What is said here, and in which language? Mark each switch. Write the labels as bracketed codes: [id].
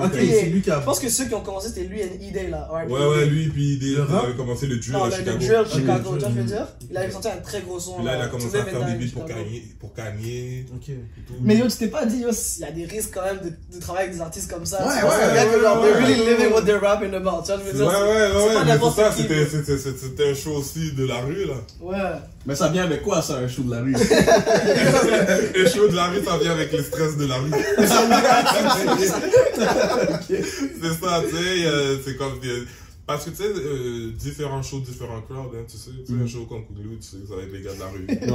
[fr] C'est lui qui a. Je pense que ceux qui ont commencé, c'était lui et E-Day là. Ouais, lui, puis E-Day, il avait commencé le drill à Chicago. Le drill Chicago, tu vois, je veux dire. Il avait sorti un très gros son. Là, il a commencé à faire des beats pour Kanye. Mais yo, tu t'es pas dit, yo, il y a des risques quand même de travailler avec des artistes comme ça. Ouais, [en] they're really living what they're rapping about. [fr] Tu vois, je veux dire. Ouais, mais c'est ça, c'était un show aussi de la rue, là. Ouais. Mais ça vient avec quoi, ça, un show de la rue? Un show de la rue, ça vient avec le stress de la rue. C'est ça, tu sais, c'est comme... Parce que tu sais, différents shows, différents crowds, hein, tu sais, un show comme Kouglou, tu sais que ça va être les gars de la rue.